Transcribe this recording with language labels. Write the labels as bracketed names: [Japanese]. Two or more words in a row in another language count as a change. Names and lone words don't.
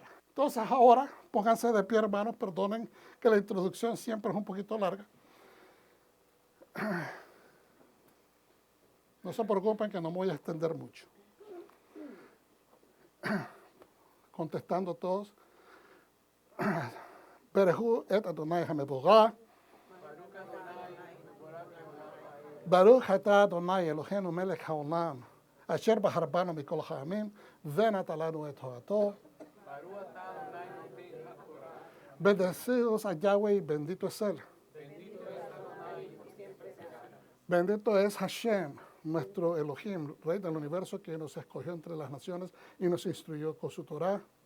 [Spanish] Entonces ahora, pónganse de pie, hermanos, perdonen que la introducción siempre es un poquito larga. No se preocupen que no me voy a extender mucho. Contestando todos. [Hebrew] ברכו את אדוני המבורך. ברוך אתה אדוני אלוהינו מלך העולם. אשר בחרבנו מכל העמים. ונתן לנו את תורתו. [Spanish] Bendecidos a Yahweh y bendito es Él. Bendito es Hashem, nuestro Elohim, Rey del universo, que nos escogió entre las naciones y nos instruyó con su Torah.